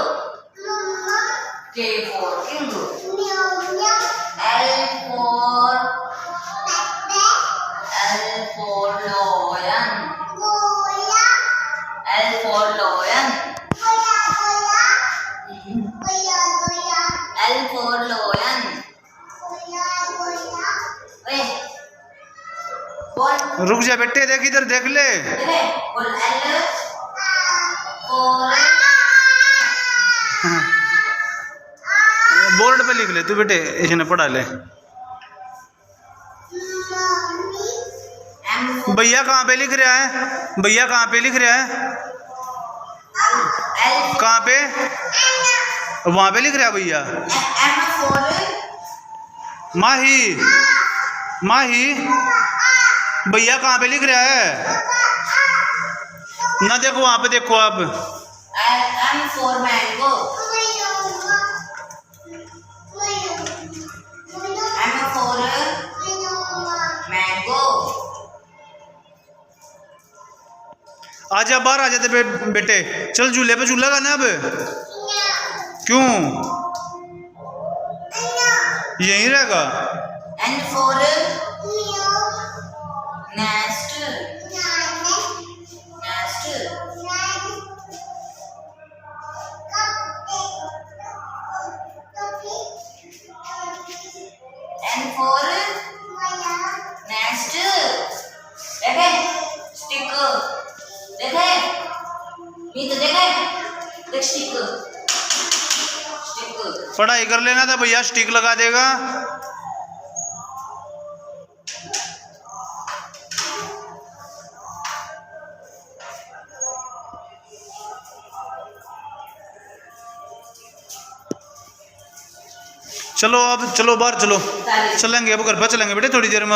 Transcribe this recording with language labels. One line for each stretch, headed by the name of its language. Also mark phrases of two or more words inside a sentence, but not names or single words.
English: K for king. L for lion. L for lion. L for lion. Wait. Boy.
Hindi: रुक जा बेटे, देख इधर देख ले। देखो बोल
English: L for
Hindi: हाँ। बोर्ड पे लिख ले तू बेटे, इसने पढ़ा ले।
English: M for
Hindi: भैया कहाँ पे लिख रहा है? भैया कहाँ पे लिख रहा है?
English: L
Hindi: कहाँ पे? वहाँ पे लिख रहा है भैया।
English: M for
Hindi: माही, माही भैया कहाँ पे लिख रहा है? ना देखो वहाँ पे, देखो आप।
English: M for mango. M for mango.
Hindi: आजा बाहर आ जाते बेटे, चल झूले पे झूला गाना अब। क्यों यहीं रहेगा?
English: N for nest. N for nest.
Hindi: देखे stick. देखे ये तो देखे देख stick. पढ़ाई कर लेना था भैया, स्टिक लगा देगा। चलो अब चलो बाहर चलो, चलेंगे अब घर पर चलेंगे बेटे थोड़ी देर में।